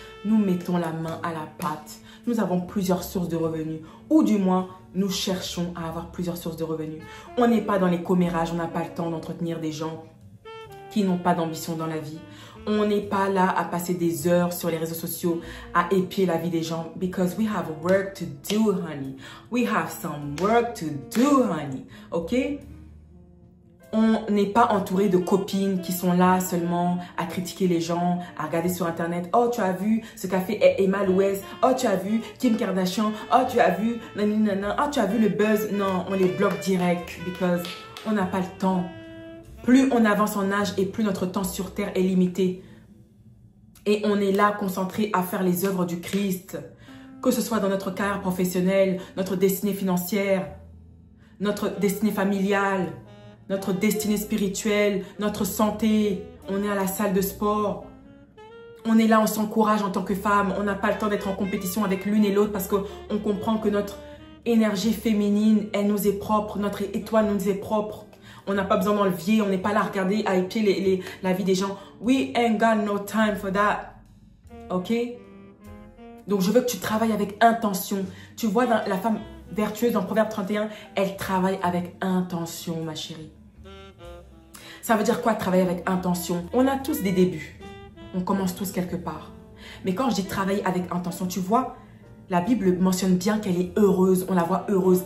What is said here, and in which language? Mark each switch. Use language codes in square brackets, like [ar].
[fr] Nous mettons la main à la pâte. Nous avons plusieurs sources de revenus. Ou du moins, nous cherchons à avoir plusieurs sources de revenus. On n'est pas dans les commérages, on n'a pas le temps d'entretenir des gens qui n'ont pas d'ambition dans la vie. On n'est pas là à passer des heures sur les réseaux sociaux à épier la vie des gens. [en] Because we have work to do, honey. We have some work to do, honey. Ok? [fr] On n'est pas entouré de copines qui sont là seulement à critiquer les gens, à regarder sur Internet. Oh, tu as vu ce qu'a fait Emma Louise. Oh, tu as vu Kim Kardashian. Oh, tu as vu nanana. Oh, tu as vu le buzz. Non, on les bloque direct because on n'a pas le temps. Plus on avance en âge et plus notre temps sur terre est limité. Et on est là concentré à faire les œuvres du Christ. Que ce soit dans notre carrière professionnelle, notre destinée financière, notre destinée familiale, notre destinée spirituelle, notre santé. On est à la salle de sport. On est là, on s'encourage en tant que femme. On n'a pas le temps d'être en compétition avec l'une et l'autre parce qu'on comprend que notre énergie féminine, elle nous est propre. Notre étoile nous est propre. On n'a pas besoin d'enlever. On n'est pas là à regarder, à épier la vie des gens. [en] We ain't got no time for that. Ok? [fr] Donc, je veux que tu travailles avec intention. Tu vois, dans la femme vertueuse dans Proverbe 31, elle travaille avec intention, ma chérie. Ça veut dire quoi, travailler avec intention? On a tous des débuts. On commence tous quelque part. Mais quand je dis travailler avec intention, tu vois, la Bible mentionne bien qu'elle est heureuse. On la voit heureuse.